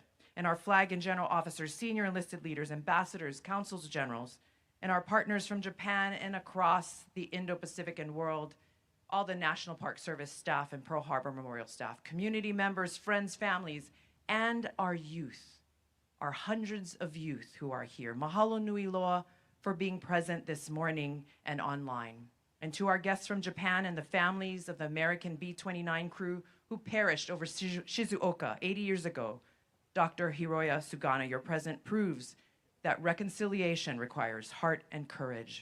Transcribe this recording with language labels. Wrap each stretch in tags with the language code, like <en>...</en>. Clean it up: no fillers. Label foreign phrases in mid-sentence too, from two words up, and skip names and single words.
<en>And our flag and general officers, senior enlisted leaders, ambassadors, consuls generals, and our partners from Japan and across the Indo-Pacific and world, all the National Park Service staff and Pearl Harbor Memorial staff, community members, friends, families, and our youth, our hundreds of youth who are here.</en> <haw>Mahalo nui loa</haw> <en>for being present this morning and online. And to our guests from Japan and the families of the American B-29 crew who perished over Shizuoka 80 years ago, Dr. Hiroya Sugano, your presence proves that reconciliation requires heart and courage.</en>